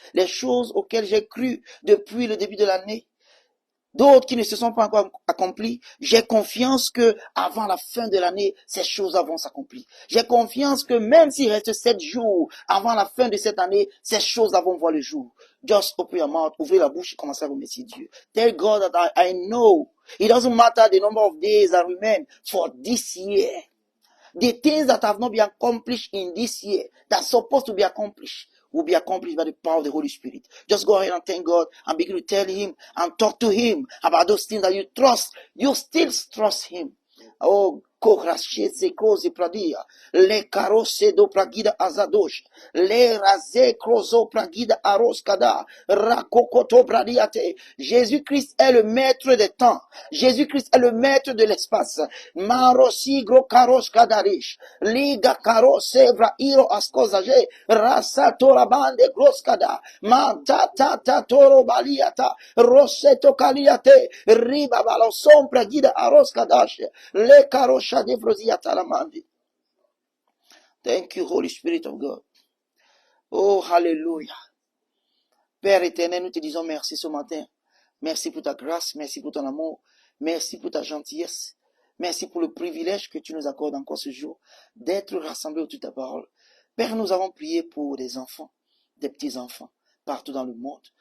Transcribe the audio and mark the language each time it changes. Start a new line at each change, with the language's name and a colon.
French: Les choses auxquelles j'ai cru depuis le début de l'année, d'autres qui ne se sont pas encore accomplies, j'ai confiance que avant la fin de l'année, ces choses vont s'accomplir. J'ai confiance que même s'il reste 7 jours avant la fin de cette année, ces choses vont voir le jour.
English: Just open your mouth,
French: ouvrez la bouche et commencez à remercier Dieu.
English: Tell God that I know it doesn't matter the number of days that remain for this year. The things that have not been accomplished in this year, that's supposed to be accomplished, will be accomplished by the power of the Holy Spirit. Just go ahead and thank God and begin to tell Him and talk to Him about those things that you trust. You still trust Him. Oh, korashese kroze pradia, le karose do pragida azadosh, le raze krozo pragida aroskada, rakokoto pradiate.
French: Jésus-Christ est le maître des temps. Jésus-Christ est le maître de l'espace. Marosi gro karos kadarish, liga karose vra iro askozaje, rasato rabande groskada, mantata toro baliata, roseto kaliate, riba balo sombra gida aroskadash. Le karosha de vrosiata lamandi.
English: Thank you, Holy Spirit of God. Oh, hallelujah.
French: Père éternel, nous te disons merci ce matin. Merci pour ta grâce, merci pour ton amour, merci pour ta gentillesse, merci pour le privilège que tu nous accordes encore ce jour d'être rassemblés autour de ta parole. Père, nous avons prié pour des enfants, des petits-enfants, partout dans le monde.